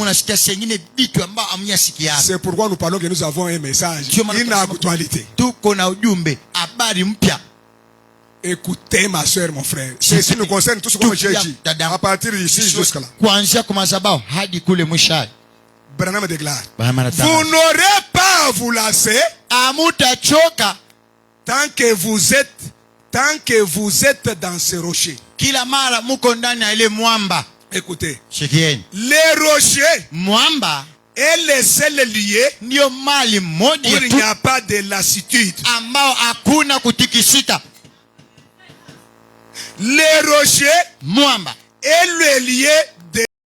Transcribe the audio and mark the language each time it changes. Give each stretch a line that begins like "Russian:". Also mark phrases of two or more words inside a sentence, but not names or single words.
Swahili: Unasikia sengine vitu ambao hamjasikia hapa.
French: C'est pourquoi nous parlons que nous avons un message, une actualité.
Swahili: Tuko na ujumbe, habari mpya.
French: Écoutez ma soeur, mon frère. Ceci nous concerne tous comme j'ai dit. À partir d'ici jusqu'à là.
Swahili: Kuanzia kwa madhabahu hadi kule mwisho.
French: Branham déclare, vous n'aurez pas à vous lasser
Swahili: amutachoka
French: tant que vous êtes dans ces rochers.
Swahili: Kila mara muko ndani ya ile mwamba.
French: Écoutez,
Swahili: Shikieni.
French: les rochers
Swahili: Mwamba
French: est le seul lieu
Swahili: ndio mali moja
French: où il n'y a pas de lassitude.
Swahili: ambao hakuna kutikisika.
French: Les rochers
Swahili: Mwamba
French: est le lieu